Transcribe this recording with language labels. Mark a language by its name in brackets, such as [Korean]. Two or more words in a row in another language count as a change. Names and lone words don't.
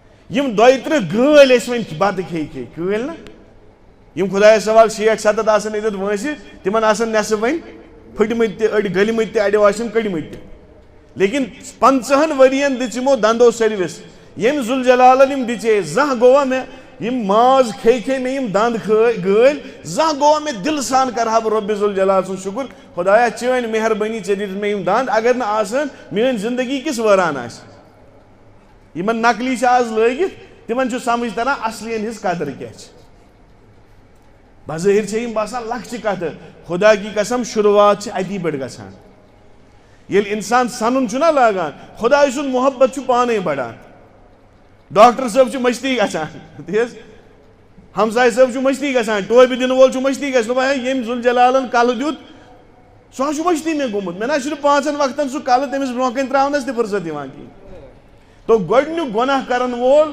[Kashmiri] یم 2-3 گٲلۍ ٲسۍ وۄنۍ بتہٕ کھے گٲلۍ نا یم خدایس سوال 6-7 آسان ییٚتٮ۪تھ وٲنٛسہِ تِمن آسان نٮ۪صف وۄنۍ پھٕٹمٕتۍ تہِ أڑۍ گٔلمٕتۍ تہِ اڑیو آسن کٔڑمٕتۍ تہِ لیکن 50 ؤرین دِژ یِمو دندو سٔروِس ییٚمۍ ذوالجلالن یم دِژے زانٛہہ گوٚوا مےٚ یم ماز کھے مےٚ یم دند گٲلۍ زانٛہہ گوٚوا مےٚ دِلہٕ سان کرہا بہٕ رۄبِ ذوالجلال سُنٛد شُکر خدایا چٲنۍ مہربٲنی ژےٚ دِتِتھ مےٚ یم دند اگر نہٕ آسان میٲنۍ زندگی کِس وٲران آسہِ یمن نقلی چھِ آز لٲگِتھ تِمن چھُ سمجھ تران اصلین ہٕنٛز قدر کیٛاہ چھِ بظٲہِر چھِ یم باسان لۄکچہِ کتھٕ [Urdu] خدا کی قسم [Kashmiri] شروعات چھِ اتی پٮ۪ٹھ گژھان ییٚلہِ انسان سنُن چھُنہ لاگان خداے سُنٛد محبت چھُ پانے بڑان ڈاکٹر صٲب چھُ مٔشتی گژھان تی حظ ہمساے صٲب چھُ مٔشتی گژھان ٹوپہِ دِنہٕ وول چھُ مٔشتی گژھان دپان ہے ییٚمۍ ذوالجلالن کلہٕ دیُت سُہ حظ چھُ مٔشتی مےٚ گوٚمُت مےٚ نہ چھُنہٕ 5 وقتن سُہ کلہٕ تٔمِس برونٛہہ کَنہِ ترٛاونس تہِ فرصت یِوان کِہیٖنۍ تو گۄڈنیُک گۄناہ کرن وول